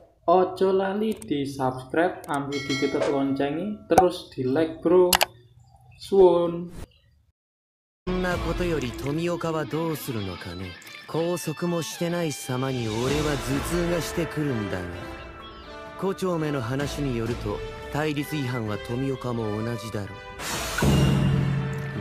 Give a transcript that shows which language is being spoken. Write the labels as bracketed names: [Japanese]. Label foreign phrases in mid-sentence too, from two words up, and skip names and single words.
[Javanese] Ojo lali [Indonesian] di subscribe, ambil dikit loncengnya, terus di like bro. [Javanese] Suwun. [Japanese] そんなことより富岡はどうするのかね。拘束もしてない様に俺は頭痛がしてくるんだが、胡蝶目の話によると対立違反は富岡も同じだろう。